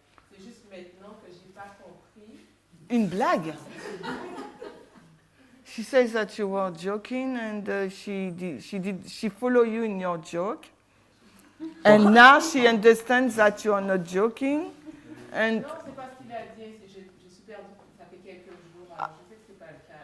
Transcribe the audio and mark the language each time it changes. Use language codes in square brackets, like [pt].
[fr] C'est juste maintenant que j'ai pas compris. Une blague? [en] She says that you were joking and she follow you in your joke. And now she understands that you are not joking. And [fr] Non, c'est pas ce qu'il a dit. Je suis perdue. Ça fait quelques jours. Alors, je sais que c'est pas le cas.